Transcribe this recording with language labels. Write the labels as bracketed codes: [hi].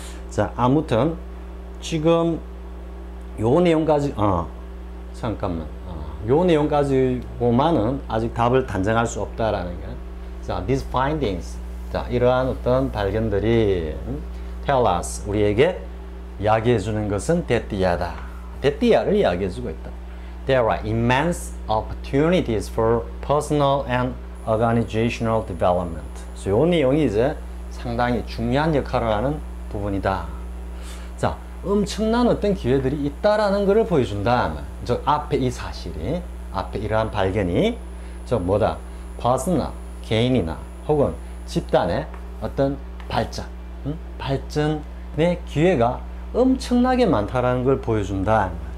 [ko] 자, 아무튼 지금 요 내용까지 요 내용 가지고만은 아직 답을 단정할 수 없다라는 게. [en] 자, these findings. [ko] 자, 이러한 어떤 발견들이 [en] tell us [ko] 우리에게 이야기해 주는 것은 대띠야를 이야기해 주고 있다. [en] There are immense opportunities for personal and organizational development. [ko] 이 내용이 이제 상당히 중요한 역할을 하는 부분이다. 자, 엄청난 어떤 기회들이 있다라는 것을 보여준다. 저 앞에 이 사실이, 앞에 이러한 발견이 저 뭐다? personal, 개인이나 혹은 집단의 어떤 발전의 기회가 엄청나게 많다라는 걸 보여준다.